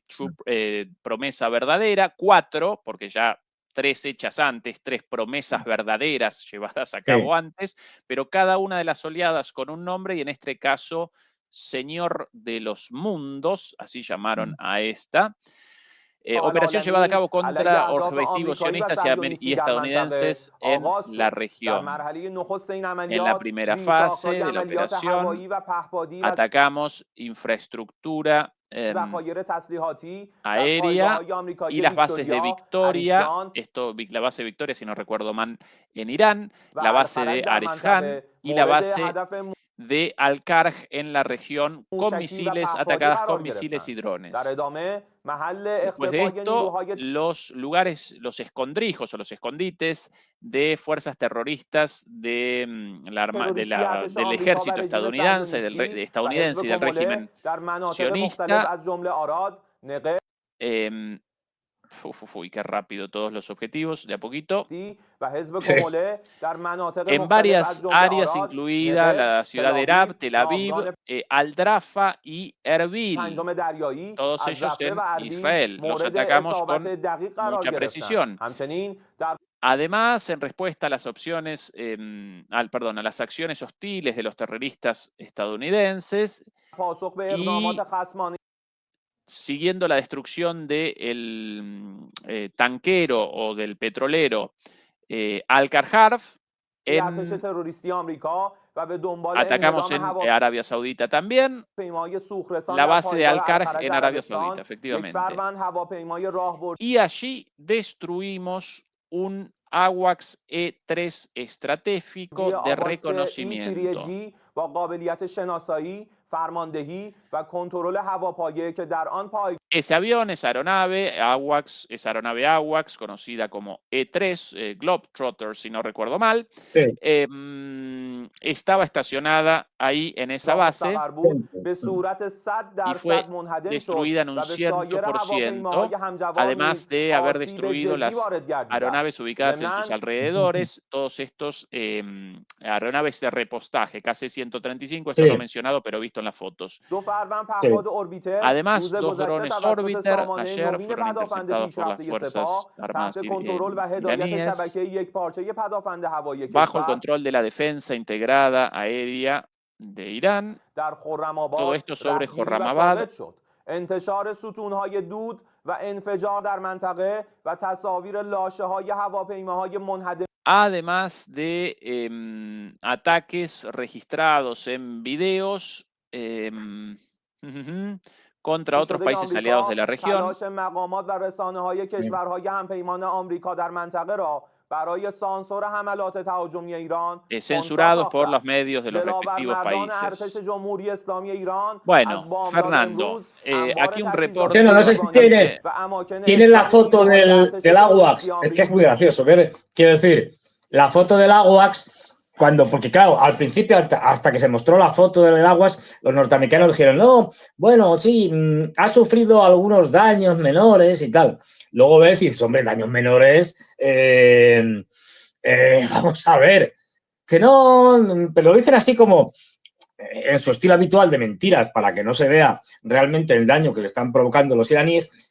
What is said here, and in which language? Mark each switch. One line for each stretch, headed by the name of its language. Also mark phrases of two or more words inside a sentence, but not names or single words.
Spanish: Promesa Verdadera 4, porque ya 3 hechas antes, 3 promesas verdaderas llevadas a cabo antes, pero cada una de las oleadas con un nombre, y en este caso, Señor de los Mundos, así llamaron a esta. Operación llevada a cabo contra objetivos sionistas y estadounidenses en la región. En la primera fase de la operación, atacamos infraestructura
Persian: ذخایر تسلیحاتی در
Spanish: aérea
Persian: پایگاه‌های آمریکایی
Spanish: y las bases de
Persian: ویکتوریا، Victoria, عریفجان
Spanish: esto, la base de Victoria, si no recuerdo mal, en Irán,
Persian: و
Spanish: la base
Persian: الخرج
Spanish: de
Persian: در Arifjan منطقه
Spanish: y la
Persian: مورد
Spanish: base
Persian: هدف
Spanish: de Al-Karj en la región con
Persian: موشکی و
Spanish: misiles
Persian: پهپادی
Spanish: atacadas
Persian: قرار
Spanish: con misiles y
Persian: گرفتند.
Spanish: drones.
Persian: در ادامه محل
Spanish: Después de
Persian: اختفای
Spanish: esto,
Persian: نیروهای
Spanish: los lugares, los escondrijos o los escondites de fuerzas terroristas de,
Persian: تروریستی ارتش
Spanish: del
Persian: آمریکا و
Spanish: ejército
Persian: رژیم
Spanish: estadounidense,
Persian: صهیونیستی و حزب
Spanish: y del
Persian: کموله
Spanish: régimen
Persian: در مناطق مختلف
Spanish: sionista.
Persian: از جمله آراد، نقب
Spanish: Uy, qué rápido todos los objetivos, de a poquito.
Persian: و حزب
Spanish: Sí.
Persian: کموله در مناطق
Spanish: En
Persian: مختلف
Spanish: varias
Persian: از جمله
Spanish: áreas,
Persian: آراد،
Spanish: incluida la
Persian: نقب،
Spanish: ciudad de Erab, Tel Aviv,
Persian: ناوگان
Spanish: Al-Drafa y Erbil,
Persian: پنجم دریایی
Spanish: todos
Persian: از
Spanish: ellos
Persian: رفح
Spanish: en
Persian: و اربیل
Spanish: Israel. Los
Persian: مورد
Spanish: atacamos
Persian: اصابت
Spanish: con
Persian: دقیق قرار
Spanish: mucha
Persian: گرفتند.
Spanish: precisión.
Persian: همچنین در
Spanish: Además, en respuesta a las opciones, a las acciones hostiles de los terroristas estadounidenses,
Persian: پاسخ به اقدامات خصمانه
Spanish: siguiendo la destrucción del tanquero o del petrolero Al-Karharf,
Persian: ارتش تروریستی آمریکا و به دنبال
Spanish: atacamos en
Persian: انهدام
Spanish: Arabia Saudita también,
Persian: هواپیمای سوخرسان
Spanish: la
Persian: در
Spanish: base de
Persian: پایگاه
Spanish: Al-Karj
Persian: الخرج
Spanish: en
Persian: در
Spanish: Arabia
Persian: عربستان،
Spanish: Saudita,
Persian: یک
Spanish: efectivamente.
Persian: فروند هواپیمای راهبردی
Spanish: Y allí destruimos un AWACS E-3 estratégico de
Persian: آواکس
Spanish: reconocimiento.
Persian: E-3G با قابلیت شناسایی، فرماندهی و کنترل هواپایه که در آن پایگاه
Spanish: Ese avión, esa aeronave, AWACS, esa aeronave AWACS, conocida como E-3, Globetrotter, si no recuerdo mal, Sí. estaba estacionada ahí en esa
Persian: را
Spanish: base
Persian: مستقر بود به صورت 100%
Spanish: fue
Persian: منهدم شد
Spanish: destruida en
Persian: و
Spanish: un
Persian: به سایر
Spanish: 100%,
Persian: هواپیماهای همجوار
Spanish: además
Persian: نیز
Spanish: de haber
Persian: آسیب
Spanish: destruido
Persian: جدی
Spanish: las
Persian: وارد گردیده
Spanish: aeronaves
Persian: است.
Spanish: ubicadas en sus
Persian: ضمناً
Spanish: alrededores, todos estos aeronaves de repostaje, KC-135, esto Sí. no mencionado, pero visto en las fotos.
Persian: دو فروند پهپاد اوربیتر
Spanish: Además,
Persian: روز
Spanish: dos
Persian: گذشته
Spanish: drones
Persian: توسط
Spanish: Orbiter
Persian: سامانه
Spanish: ayer
Persian: نوین
Spanish: fueron
Persian: پدافند
Spanish: interceptados por las
Persian: پیشرفته
Spanish: Fuerzas
Persian: سپاه
Spanish: Armadas
Persian: تحت کنترل و هدایت
Spanish: iraníes,
Persian: شبکه یک پارچه پدافند هوایی
Spanish: bajo el
Persian: کشور
Spanish: control de la defensa integrada aérea de Irán.
Persian: در
Spanish: Todo
Persian: خرم‌آباد
Spanish: esto sobre
Persian: رهگیری و
Spanish: Khorramabad.
Persian: ساقط شد. انتشار ستون‌های دود و انفجار در منطقه و تصاویر لاشه‌های هواپیماهای منهدم
Spanish: Además de ataques registrados en videos contra otros
Persian: شده
Spanish: países
Persian: آمریکا
Spanish: aliados de la región,
Persian: تلاش مقامات و رسانه‌های کشورهای همپیمان آمریکا در منطقه را برای سانسور حملات تهاجمی ایران
Spanish: censurados
Persian: خنثی
Spanish: por
Persian: ساخته
Spanish: los
Persian: است.
Spanish: medios de los respectivos
Persian: دلاورمردان ارتش
Spanish: países.
Persian: جمهوری اسلامی ایران از
Spanish: Bueno,
Persian: بامداد
Spanish: Fernando,
Persian: امروز انبار
Spanish: aquí un
Persian: تجهیزات
Spanish: reporte Bueno, no sé si bastante...
Persian: و اماکن
Spanish: Tienes la
Persian: اسلامی
Spanish: foto
Persian: نیروهای
Spanish: del
Persian: ارتش
Spanish: AWACS,
Persian: تروریستی
Spanish: es que es
Persian: آمریکا.
Spanish: muy gracioso. Quiero decir, la foto del AWACS, porque claro, al principio, hasta que se mostró la foto del AWACS, los norteamericanos dijeron, no, bueno, sí, ha sufrido algunos daños menores y tal. Luego ves y dices, hombre, daños menores, vamos a ver, que no, pero lo dicen así como en su estilo habitual de mentiras para que no se vea realmente el daño que le están provocando los iraníes.